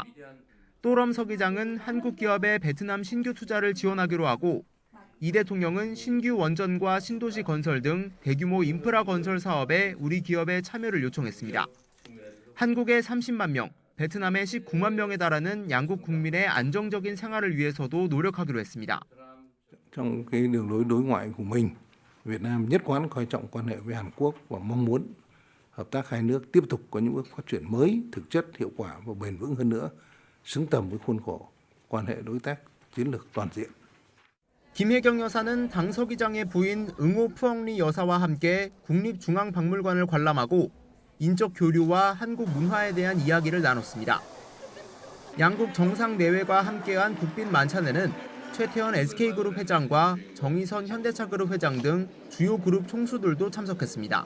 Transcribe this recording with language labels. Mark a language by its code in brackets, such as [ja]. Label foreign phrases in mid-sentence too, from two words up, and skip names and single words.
[ko] 또럼 서기장은 한국 기업의 베트남 신규 투자를 지원하기로 하고 이 대통령은 신규 원전과 신도시 건설 등 대규모 인프라 건설 사업에 우리 기업의 참여를 요청했습니다. 한국의 30만 명, 베트남의 19만 명에 달하는 양국 국민의 안정적인 생활을 위해서도 노력하기로 했습니다. [vi] Trong cái đường lối đối ngoại của mình, Việt Nam nhất quán coi trọng quan hệ với Hàn Quốc và mong muốn hợp tác hai nước tiếp tục có những bước phát triển mới, thực chất, hiệu quả và bền vững hơn nữa, xứng tầm với khuôn khổ quan hệ đối tác chiến lược toàn diện. [ko] 김혜경 여사는 당 서기장의 부인 응호 푸엉리 여사와 함께 국립중앙박물관을 관람하고 인적 교류와 한국 문화에 대한 이야기를 나눴습니다. 양국 정상내외가 함께한 국빈 만찬에는 최태원 SK그룹 회장과 정의선 현대차그룹 회장 등 주요 그룹 총수들도 참석했습니다.